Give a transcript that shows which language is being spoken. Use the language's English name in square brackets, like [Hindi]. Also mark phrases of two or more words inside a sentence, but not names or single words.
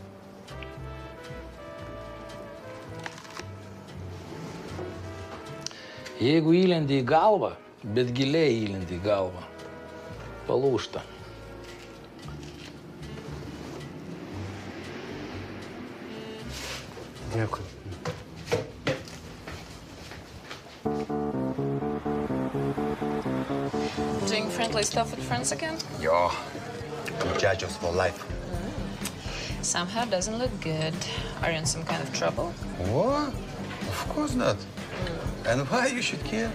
[Lithuanian] Jeigu įlendi į galvą, bet giliai įlendi į galvą, palūžta. Dėkui. [English] Doing friendly stuff with friends again? [Lithuanian] Jo, muchachos [English] for life. Somehow doesn't look good. Are you in some kind of trouble? What? Of course not. And why you should care?